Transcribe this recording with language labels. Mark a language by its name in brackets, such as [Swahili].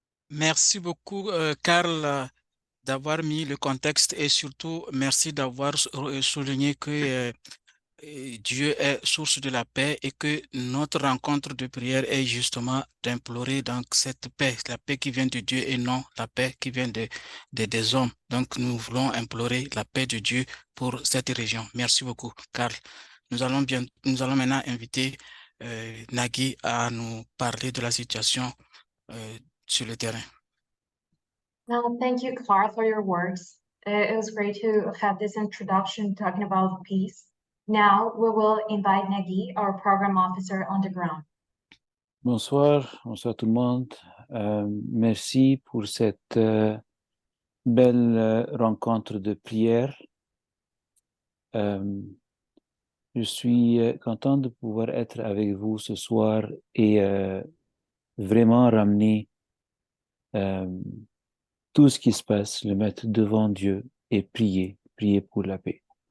[French] Merci beaucoup, Karl, d'avoir mis le contexte et surtout merci d'avoir souligné que Dieu est source de la paix et que notre rencontre de prière est justement d'implorer donc cette paix, la paix qui vient de Dieu et non la paix qui vient des hommes. Donc nous voulons implorer la paix de Dieu pour cette région. Merci beaucoup, Karl. Nous allons maintenant inviter Nagui à nous parler de la situation sur le terrain. [English] Thank you, Carl, for your words. It was great to have this introduction talking about peace. Now we will invite Nagui, our program officer on the ground. [French] Bonsoir tout le monde. Merci pour cette belle rencontre de prière. Je suis content de pouvoir être avec vous ce soir et vraiment ramener tout ce qui se passe, le mettre devant Dieu et prier pour la paix.